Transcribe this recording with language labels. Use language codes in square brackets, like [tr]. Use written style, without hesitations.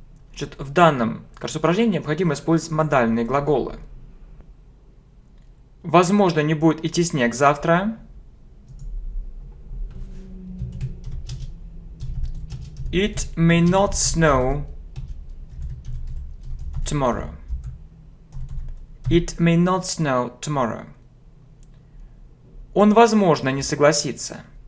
[ru] Значит, в данном упражнении необходимо использовать модальные глаголы. Возможно, не будет идти снег завтра. [en] It may not snow tomorrow. It may not snow tomorrow. [ru] Он, возможно, не согласится.